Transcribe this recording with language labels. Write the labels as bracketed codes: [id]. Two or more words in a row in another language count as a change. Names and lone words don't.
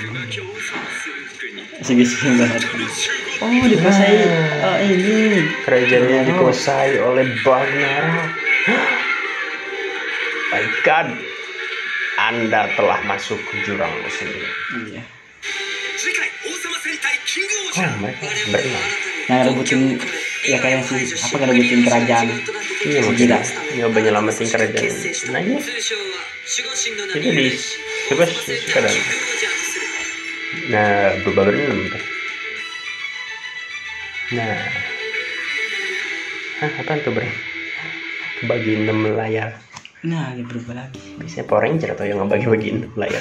[id] Segi-segi banget. Oh, dikuasai. Oh, ini Kerajaannya dikuasai oleh Bagnarak. [en] My God, [id] Anda telah masuk ke jurang sendiri. iya. [ja] 次回王様戦隊キングオーシ Oh, ャン [id] mereka berenang. Nah, rebutin ya kayak si apa ngerebutin kerajaan. Iya, maksudnya nyoba nyelamatin kerajaan. Nah, ini [ja] 通称は守護神の名 [id] itu [ja] に [id] di coba suka dan. Nah, berubah berenam. Nah, hah, apaan tuh berenam? Bagi 6 layar. Nah, ini berubah lagi. Bisa Power Ranger atau yang ngebagi-bagiin layar.